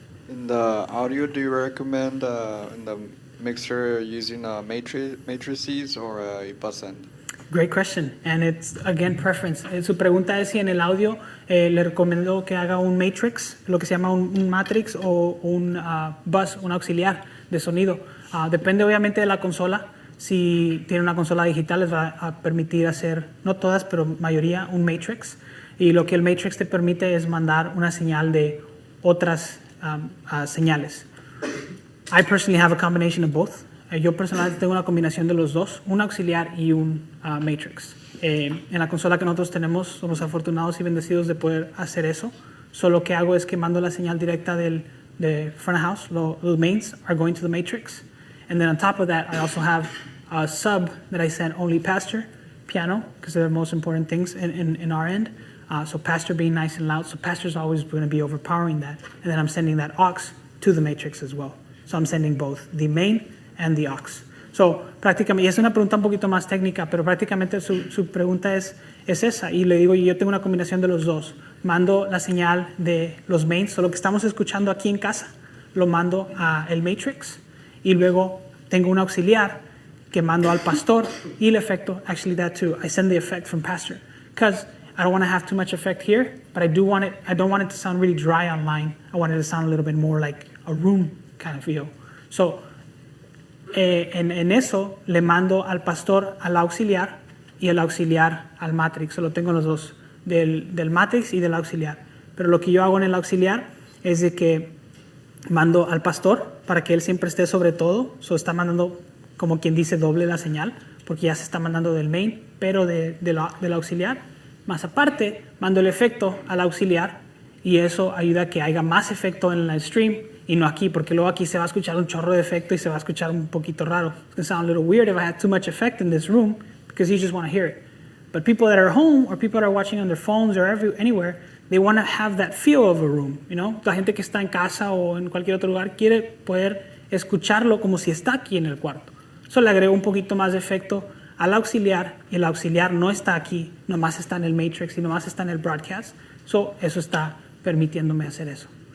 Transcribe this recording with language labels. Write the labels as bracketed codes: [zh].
[en] In the audio, do you recommend in the mixer using matrices or a bus end? Great question, and it's again preference. [es] Su pregunta es si en el audio le recomiendo que haga un matrix, lo que se llama un matrix o un bus, un auxiliar de sonido. Depende obviamente de la consola. Si tiene una consola digital les va a permitir hacer, no todas, pero mayoría, un matrix. Y lo que el matrix te permite es mandar una señal de otras señales. [en] I personally have a combination of both. [es] Yo personalmente tengo una combinación de los dos, un auxiliar y un matrix. En la consola que nosotros tenemos, somos afortunados y bendecidos de poder hacer eso. Solo lo que hago es que mando la señal directa de front of house. [en] Los mains are going to the matrix. And then on top of that, I also have a sub that I send only pastor, piano, because they're the most important things in our end. So pastor being nice and loud. So pastor's always going to be overpowering that. And then I'm sending that aux to the matrix as well. So I'm sending both the main and the aux. [es] So prácticamente, y es una pregunta un poquito más técnica, pero prácticamente su pregunta es esa. Y le digo, yo tengo una combinación de los dos. Mando la señal de los mains, so lo que estamos escuchando aquí en casa, lo mando a el matrix. Y luego tengo un auxiliar que mando al pastor y el efecto, [en] actually that too. I send the effect from pastor because I don't want to have too much effect here, but I don't want it to sound really dry online. I want it to sound a little bit more like a room kind of feel. [es] So, en eso le mando al pastor al auxiliar y el auxiliar al matrix. So lo tengo los dos, del matrix y del auxiliar. Pero lo que yo hago en el auxiliar es de que mando al pastor para que él siempre esté sobre todo. So está mandando, como quien dice, doble la señal, porque ya se está mandando del main, pero del auxiliar. Más aparte, mando el efecto al auxiliar y eso ayuda a que haya más efecto en el stream y no aquí, porque luego aquí se va a escuchar un chorro de efecto y se va a escuchar un poquito raro. [en] It's going to sound a little weird if I had too much effect in this room because you just want to hear it. But people that are home or people that are watching on their phones or anywhere, they want to have that feel of a room, you know? [es] La gente que está en casa o en cualquier otro lugar quiere poder escucharlo como si está aquí en el cuarto. So le agrego un poquito más de efecto al auxiliar y el auxiliar no está aquí, nomás está en el matrix y nomás está en el broadcast. So eso está permitiéndome hacer eso.